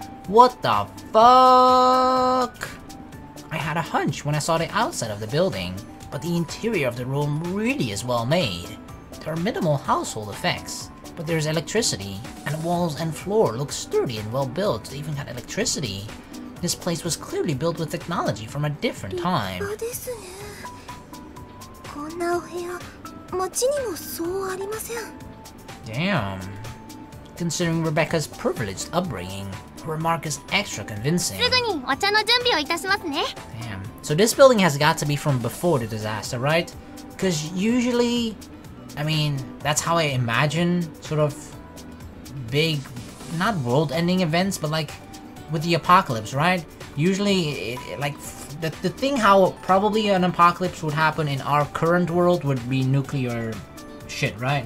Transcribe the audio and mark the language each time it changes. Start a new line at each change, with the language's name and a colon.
English: What the fuck? I had a hunch when I saw the outside of the building, but the interior of the room really is well made. There are minimal household effects, but there's electricity, and the walls and floor look sturdy and well built to even have electricity. This place was clearly built with technology from a different time.
Japanese: 立派ですね。こんなお部屋、街にもそうありません。
English: Damn. Considering Rebecca's privileged upbringing, her remark is extra convincing.
Japanese: すぐにお茶の準備をいたしますね。
English: Damn. So this building has got to be from before the disaster, right? Because usually, I mean, that's how I imagine sort of big, not world-ending events, but like with the apocalypse, right? Usually, like the thing how probably an apocalypse would happen in our current world would be nuclear shit, right?